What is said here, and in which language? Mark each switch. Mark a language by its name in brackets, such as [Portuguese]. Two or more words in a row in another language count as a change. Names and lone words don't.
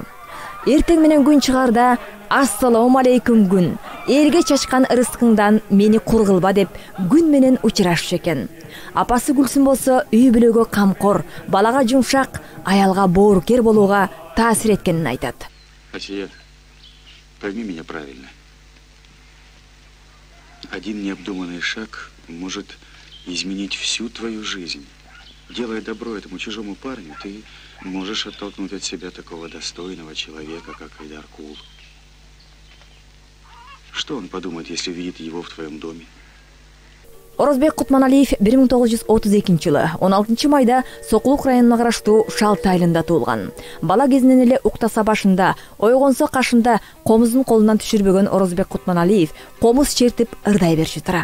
[Kyrgyz] Эртең менен күн чыгарда, [Arabic] السلام عليكم [Kyrgyz] күн, элге чачкан ырыскыңдан мени кур кылба деп күн менен учурашчу экен. Апасы Гүлсүн болсо үй бүлөгө камкор, балага жумшак, аялга боорукер болууга таасир эткенин айтат. [Russian] Асия, пойми меня правильно. Один необдуманный шаг может изменить всю твою жизнь. Делая добро этому чужому парню, ты можешь оттолкнуть от себя такого достойного человека, как Айдар Кул. Что он подумает, если увидит его в твоем доме? [Kyrgyz] Орозбек Кутманалиев 1932 жылы 16 майда Сокулук районуна караштуу Шалта айылында туулган. Бала кезинен эле уктаса башында, ойгонсо кашында комуздун колунан түшүрбөгөн Орозбек Кутманалиев комуз чертип ырдай берчү тура.